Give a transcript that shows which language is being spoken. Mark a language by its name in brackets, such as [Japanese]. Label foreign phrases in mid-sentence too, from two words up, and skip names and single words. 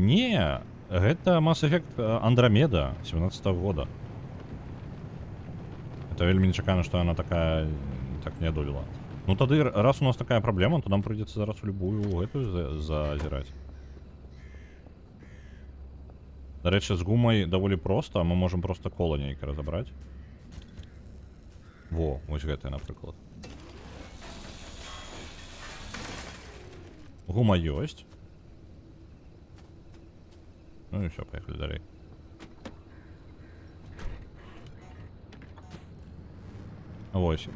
[Belarusian] Не, гэта Mass Effect Andromeda 17-го года. Это вельмі нечакана, што яна такая так не адолела. Ну тады, раз у нас такая праблема, то нам прыйдзецца зараз у любую гэтую зазіраць. [Ukrainian] До речі, [Belarusian] з гумой даволі проста, [Russian] мы можем просто коло нейке разобрать. [Belarusian] Во, ось гэтае, напрыклад. Гума ёсць. [Russian] Ну і все, поехали далей. [Belarusian] Вось.